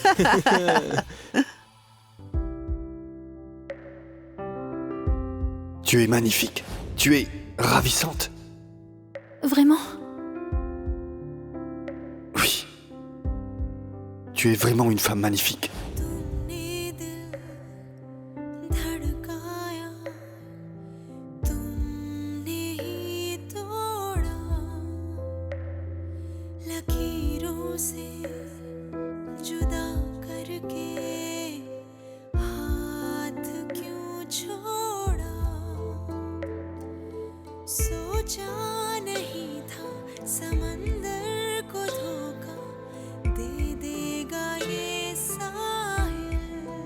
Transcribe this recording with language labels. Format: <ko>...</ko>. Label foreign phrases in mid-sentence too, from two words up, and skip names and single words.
<fr>Tu es magnifique. Tu es ravissante. Vraiment? Oui. Tu es vraiment une femme magnifique.</fr> <hi>तुमने दिल धड़काया तुमने ही तोड़ा लकीरों से जुदा करके हाथ क्यों छोड़ा सोचा नहीं था समंदर को धोखा दे देगा ये साहिल</hi>